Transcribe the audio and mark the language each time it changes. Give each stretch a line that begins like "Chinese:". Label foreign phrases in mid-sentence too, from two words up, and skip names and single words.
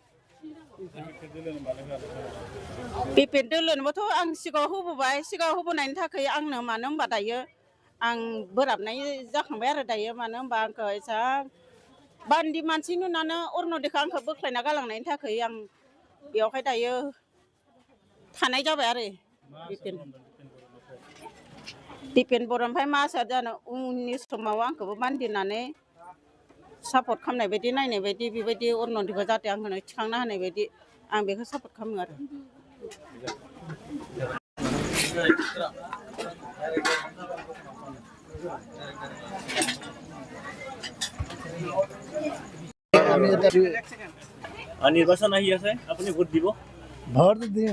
Bodo: दिपेन दोलोनोबोथ' आं सिगाङाव होबोबाय सिगाङाव होबोनायनि थाखाय आंनो मानो होनबा दायो आं बोराबनाय जाखांबाय आरो दायो मानो होनबा आंखौ एसां बान्दि मानसि नुनानै अरुण'दयखौ आंखौ बोख्लायना गालांनायनि थाखाय आं बेवहाय दायो थानाय जाबाय आरो दिपेन बर' ओमफ्राय मा जानो उननि समाव आंखौबो बान्दिनानै सापर्ट खालामनाय बायदि नायनाय बायदि बेबायदि अरुण'दयखौ जाहाथे आंखौ थिखांना होनाय बायदि आं बेखौ सापर्ट खालामो आरो
Assamese: নির্বাচন আহি আছে আপুনি ভোট দিব ভোট দিম